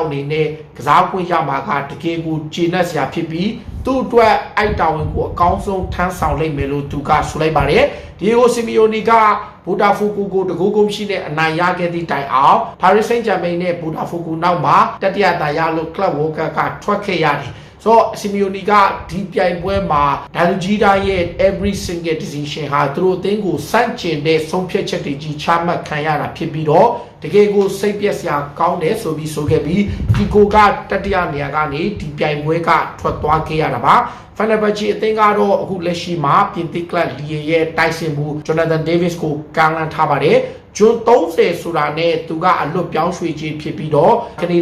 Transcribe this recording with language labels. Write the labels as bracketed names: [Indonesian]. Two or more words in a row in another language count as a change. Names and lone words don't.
[Burmese] အနေနဲ့ကစားခွင့်ရမှာကတကယ်ကိုကျေနပ်စရာဖြစ်ပြီးသူ့အတွက်အိုက်တာဝန်ကိုအကောင်းဆုံးထမ်းဆောင်နိုင်မယ်လို့သူကဆိုလိုက်ပါတယ်ဒီယိုစီမီယိုနီကဘူတာဖိုကူကိုတကူကုန်းရှိတဲ့အနိုင်ရခဲ့သည့်တိုင်အောင်ပါရီစိန့်ဂျာမိန်နဲ့ဘူတာဖိုကူနောက်မှာတတိယတာ ရလို့ကလပ်ဝေါ်ကပ်ကထွက်ခဲ့ရတယ်ဆိုစီမီယိုနီကဒီပြိုင်ပွဲမှာဒါလူဂျီတာရဲ့ [English] every single decision [Burmese] ဟာသူတို့အသင်းကိုစန့်ကျင်တဲ့ဆုံးဖြတ်ချက်တွေကြီးချမှတ်ခံရတာဖြစ်ပြီးတော့တကယ်ကိုစိတ်ပျက် စရာကောင်းတယ်ဆိုပြီးဆိုခဲ့ပြီးဒီကိုကတတိယနေရာကနေဒီပြိုင်ပွဲကထွက်သွားခဲ့ရတာပါဖန်နဘချီအသင်းကတော့အခုလက်ရှိမှာပြင်သစ်ကလပ် လီရဲ့တိုက်စစ်မှုဂျိုနာသန်ဒေးဗစ်ကိုကမ်းလှမ်းထားပါတယ်ဂျွန်30ဆိုတာနဲ့သူကအလွတ်ပြောင်းရွှေ့ခြင်းဖြစ်ပြီးတော့ကနေ